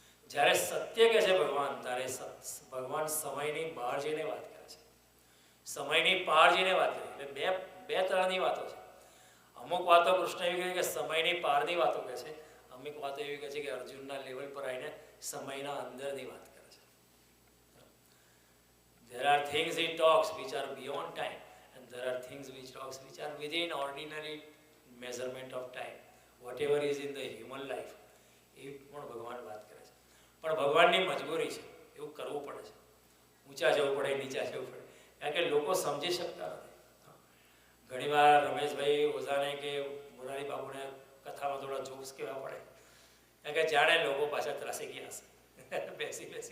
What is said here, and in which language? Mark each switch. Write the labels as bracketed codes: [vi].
[gu] જ્યારે સત્ય કહે છે ભગવાન, ત્યારે ભગવાન સમયની બહાર જઈને વાત કરે છે, સમયની પાર જઈને વાત કરે. એટલે બે તરહની વાતો છે. અમુક વાતો કૃષ્ણ એવી કહે કે સમયની પારની વાતો કહે છે, અમુક વાતો એવી કહે છે કે અર્જુનના લેવલ પર આવીને સમયના અંદરની વાત કરે છે. [en] There are things he talks which are beyond time, and there are things which are within ordinary measurement of time. Whatever is in the human life, [gu] એ પણ ભગવાન વાત કરે છે. પણ ભગવાનની મજબૂરી છે, એવું કરવું પડે છે. ઊંચા જવું પડે, નીચા જવું પડે, કારણ કે લોકો સમજી શકતા નથી. ઘણીવાર રમેશભાઈ ઓઝાને કે મોરારી બાબુને કથામાં થોડા જોક્સ કહેવા પડે, કારણ કે જાણે લોકો પાછા ત્રાસી ગયા હશે બેસી